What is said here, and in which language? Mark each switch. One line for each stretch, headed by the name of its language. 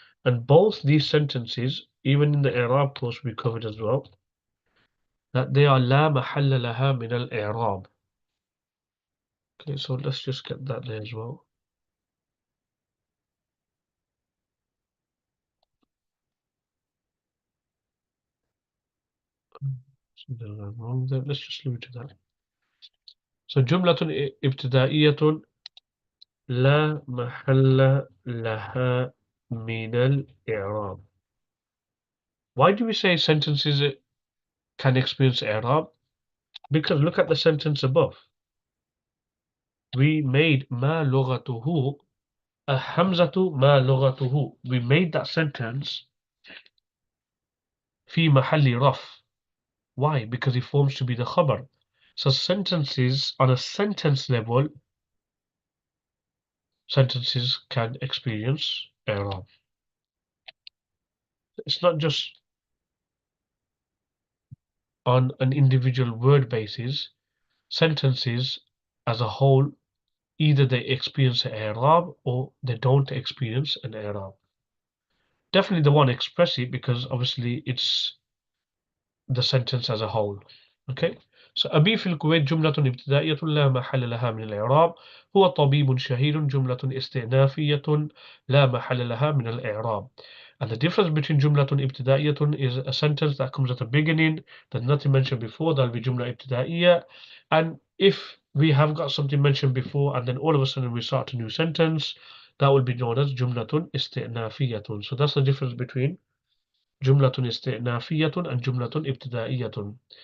English: And both these sentences, even in the I'rab course we covered as well, that they are
Arabic: لا محل لها من الإعراب.
English: Okay, so let's just get that there as well. Something wrong there. Let's just leave it to that.
Arabic: So جملة ابتدائية لا محل لها من الإعراب.
English: Why do we say sentences can experience i'rab? Because look at the sentence above. We made ma lughatuhu a hamzatu ma lughatuhu. We made that sentence fi mahalli raf. Why? Because it forms to be the khabar. So sentences on a sentence level, sentences can experience i'rab. It's not just on an individual word basis. Sentences as a whole, either they experience an i'rab or they don't experience an i'rab. Definitely they want to express it because obviously it's the sentence as a whole. Okay, so
Arabic: أبي في الكويت جملة ابتدائية لا محل لها من الإعراب. هو طبيب شهير جملة استئنافية لا محل لها من الإعراب.
English: And the difference between جملة ابتدائية is a sentence that comes at the beginning, there's nothing mentioned before, that'll be جملة ابتدائية. And if we have got something mentioned before and then all of a sudden we start a new sentence, that will be known as جملة استئنافية. So that's the difference between جملة استئنافية and جملة ابتدائية.